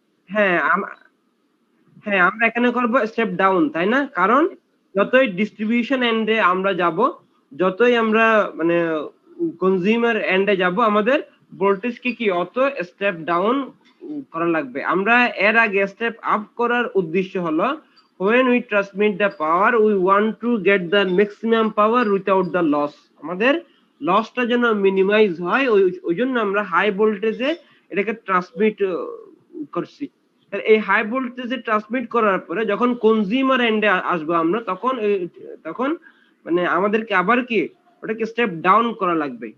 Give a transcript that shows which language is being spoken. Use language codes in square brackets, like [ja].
[bn] হ্যাঁ আমরা এখানে করব স্টেপ ডাউন, তাই না? কারণ যতই ডিস্ট্রিবিউশন এন্ডে আমরা যাব, যতই আমরা মানে কনজিউমার এন্ডে যাব, আমাদের ভোল্টেজ কি অত স্টেপ ডাউন করা লাগবে। আমরা এর আগে স্টেপ আপ করার উদ্দেশ্য হলো [en] when we transmit the power we want to get the maximum power without the loss। [bn] আমাদের লসটা যেন মিনিমাইজ হয়, ওই জন্য আমরা হাই ভোল্টেজে এটাকে ট্রান্সমিট করছি। এই হাই ভোল্টেজে ট্রান্সমিট করার পরে যখন কনজিউমার এন্ডে আসবো আমরা, তখন মানে আমাদেরকে আবার কি ওটাকে স্টেপ ডাউন করা লাগবে।